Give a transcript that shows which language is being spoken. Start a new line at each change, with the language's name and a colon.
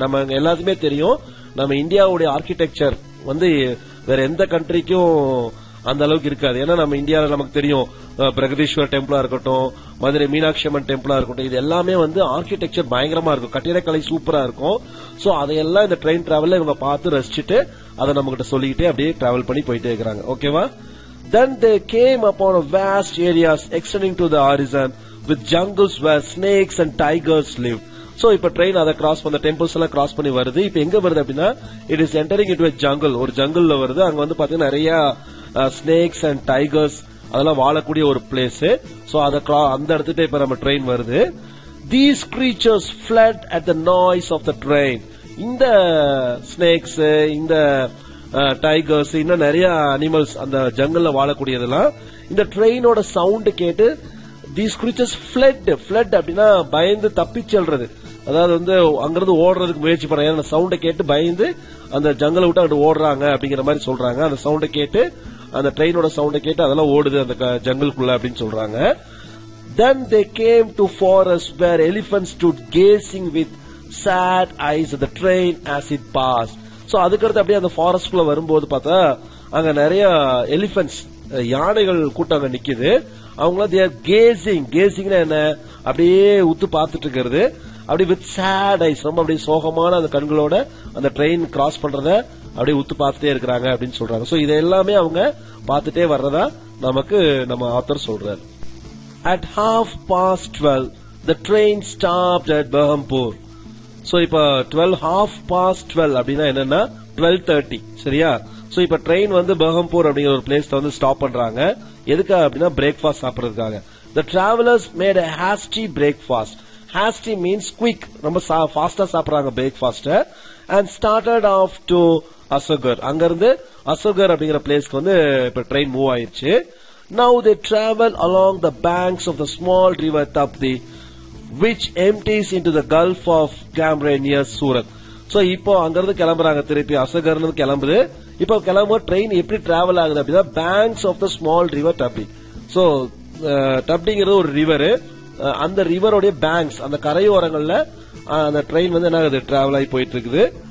Tamil: நம்ம எல்லாத்துக்குமே தெரியும், நம்ம இந்தியாவுடைய ஆர்கிடெக்சர் வேற எந்த கண்ட்ரிக்கும் அந்த அளவுக்கு இருக்காது. ஏன்னா நம்ம இந்தியாவில் நமக்கு தெரியும் பிரகதீஸ்வர் டெம்பிளா இருக்கட்டும், மதுரை மீனாட்சி அம்மன் டெம்பிளா இருக்கட்டும், இது எல்லாமே ஆர்கிடெக்சர் பயங்கரமா இருக்கும், கட்டிடக்கலை சூப்பரா இருக்கும். சோ அதையெல்லாம் இந்த ட்ரெயின் டிராவல்ல இவங்க பார்த்து ரசிச்சுட்டு அதை நம்ம கிட்ட சொல்லிக்கிட்டே அப்படியே டிராவல் பண்ணி போயிட்டே இருக்கிறாங்க. ஓகேவா?
English: Then they came upon a vast areas extending to the horizon with jungles where snakes and tigers lived.
Tamil: So இப்ப ட்ரெயின் அதை கிராஸ் பண்ண டெம்பிள்ஸ் எல்லாம் கிராஸ் பண்ணி வருது. இப்ப எங்க வருது அப்படின்னா,
English: it is entering into a jungle,
Tamil: ஒரு ஜங்கிள்ல வருது. அங்க பாத்தீங்கன்னா நிறைய ஸ்னேக்ஸ் அண்ட் டைகர்ஸ் அதெல்லாம் வாழக்கூடிய ஒரு பிளேஸ். சோ அந்த இடத்துக்கு இப்ப நம்ம ட்ரெயின் வருது.
English: These creatures fled at the noise of the train.
Tamil: இந்த ஸ்னேக்ஸ், இந்த டைகர்ஸ், இன்னும் நிறைய அனிமல்ஸ் அந்த ஜங்கல்ல வாழக்கூடியதெல்லாம் இந்த ட்ரெயினோட சவுண்ட் கேட்டு
English: these creatures fled
Tamil: அப்படின்னா பயந்து தப்பி செல்றது. அதாவது அங்கிருந்து ஓடுறதுக்கு முயற்சி பண்றாங்க. அந்த சவுண்டை கேட்டு பயந்து அந்த ஜங்கலை விட்டு அங்கிட்டு ஓடுறாங்க அப்படிங்கிற மாதிரி சொல்றாங்க. அந்த சவுண்டை கேட்டு, அந்த ட்ரெயினோட சவுண்டை கேட்டு அதெல்லாம் ஓடுது அந்த ஜங்கலுக்குள்ள அப்படின்னு சொல்றாங்க.
English: Then they came to forests where elephants stood gazing with sad eyes at the train as it passed.
Tamil: So அதுக்கடுத்து அப்படியே அந்த ஃபாரஸ்ட்குள்ள வரும்போது பார்த்தா அங்க நிறைய எலிபென்ட்ஸ், யானைகள் கூட்டம் அங்க நிக்குது. அவங்க கேசிங்னா என்ன, அப்படியே உத்து பார்த்துட்டு இருக்கிறது, அப்படி வித் சேட் ஐஸ், ரொம்ப அப்படியே சோகமான அந்த கண்களோட அந்த ட்ரெயின் கிராஸ் பண்றத அப்படியே உத்து பார்த்துட்டே இருக்கிறாங்க அப்படின்னு சொல்றாங்க. சோ இது எல்லாமே அவங்க பார்த்துட்டே வர்றதா நமக்கு நம்ம ஆத்தர் சொல்றாரு.
English: At 12:30 the train stopped at Berhampur.
Tamil: So இப்ப 12:30 அப்படின்னா என்னன்னா 12:30 சரியா? சோ இப்ப ட்ரெயின் வந்து பெர்ஹம்பூர் அப்படிங்கிற ஒரு பிளேஸ்ல வந்து ஸ்டாப் பண்றாங்க. எதுக்காக அப்படின்னா breakfast சாப்பிடுறதுக்காக.
English: The travelers made a hasty breakfast. Hasty means quick.
Tamil: ரொம்ப ஃபாஸ்டா சாப்பிடுறாங்க breakfast.
English: And started off to Assaghar.
Tamil: அங்க இருந்து அசகர் அப்படிங்கிற பிளேஸ்க்கு வந்து இப்ப ட்ரெயின் மூவ் ஆயிருச்சு.
English: Now they travel along the banks of the small river Tapti, which empties into the Gulf of Cambrai near Surat.
Tamil: So இப்போ அங்க இருந்து கிளம்புறாங்க, திருப்பி அசகர்ல கிளம்புது. இப்போ கிளம்புற ட்ரெயின் எப்படி டிராவல் ஆகுது அப்படின்னா banks of the small river டப்டி. So டப்டிங்கிறது ஒரு ரிவர். அந்த ரிவரோடைய பேங்க்ஸ், அந்த கரையோரங்கள்ல அந்த ட்ரெயின் வந்து என்ன ஆகுது, டிராவல் ஆகி போயிட்டு இருக்குது.